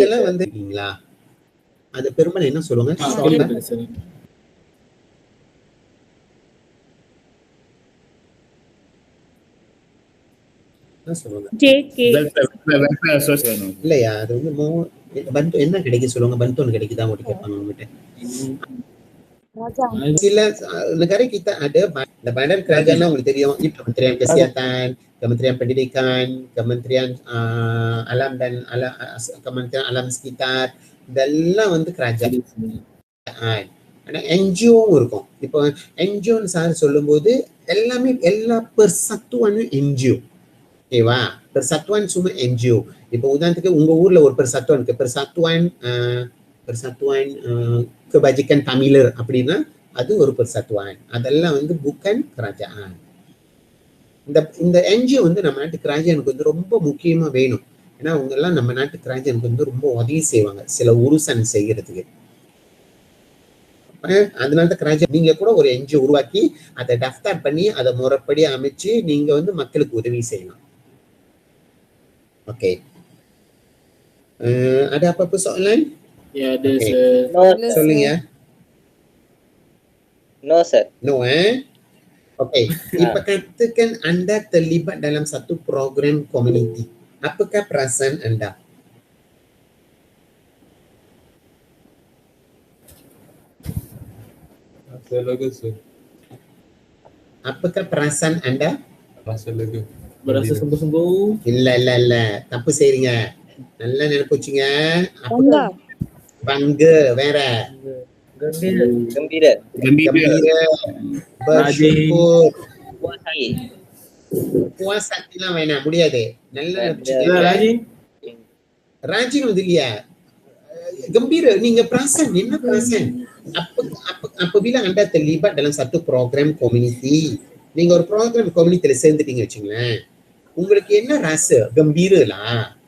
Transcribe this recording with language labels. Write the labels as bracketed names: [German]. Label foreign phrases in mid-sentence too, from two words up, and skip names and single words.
[Tamil] இதெல்லாம் வந்து அது பெரும்பாலும் என்ன சொல்லுவாங்க? JK. இல்லையா, அது வந்து பந்து என்ன கிடைக்கும் சொல்லுவாங்க, பந்து கிடைக்குதா உங்களுக்கு கேட்பாங்க உங்ககிட்ட. [Malay] Sila negara kita ada badan kerajaan [Tamil] உங்களுக்கு தெரியும். [Malay] Kementerian Kesihatan, Kementerian Pendidikan, Kementerian Alam dan Kementerian Alam Sekitar, [Tamil] இதெல்லாம் வந்து kerajaan. ஆனா NGO இருக்கும். இப்போ NGO சார் சொல்லும்போது எல்லாமே எல்லா persatuannya NGO. ஓகேவா? [Malay] persatuan semua NGO. [Tamil] இப்போ உதாரணத்துக்கு உங்க ஊர்ல ஒரு persatuan இருக்கு, persatuan kebajikan Tamiler அப்படின்னா அது ஒரு persatuan. அதெல்லாம் வந்து [Malay] bukan kerajaan. [Tamil] இந்த NGO வந்து நம்ம நாட்டு kerajaan வந்து ரொம்ப முக்கியமா வேணும். ஏன்னா அவங்க எல்லாம் நம்ம நாட்டு kerajaan வந்து ரொம்ப உதவி செய்வாங்க சில உருசன் செய்யறதுக்கு. அதனால தான் kerajaan நீங்க கூட ஒரு NGO உருவாக்கி அதை டஃப்தார் பண்ணி அதை முறைப்படி அமைச்சு நீங்க வந்து மக்களுக்கு உதவி செய்யலாம். ஓகே, [Malay] ada apa-apa soalan? Ya ada [English] Okay. sir. [Tamil] சொல்லுங்க. [English] No sir. No Okay. [Malay] இப்ப katakan anda terlibat dalam satu program community. Apakah perasaan anda? Rasa lega sir. Apakah perasaan anda? Rasa lega. Berasa sungguh-sungguh. [Tamil] இல்ல தப்பு செய்றீங்க. நல்லா நினைப்புச்சுங்க. [Malay] Bangga. Bangga, வேற Gembira. bersyukur, Puas hati. [Tamil] puas hatiலாம் வேணாம், முடியாது. நல்லா நினைப்புச்சுங்க. [Malay] Rajin. [Tamil] Rajin வந்து இல்லையா, gembira. [Malay] நீங்க perasaan, என்ன perasaan? Apabila anda terlibat dalam satu program community, [Tamil] நீங்க ஒரு program community சேர்ந்துட்டீங்க வச்சுங்களேன், உங்களுக்கு என்ன rasa? [Malay] Gembira lah.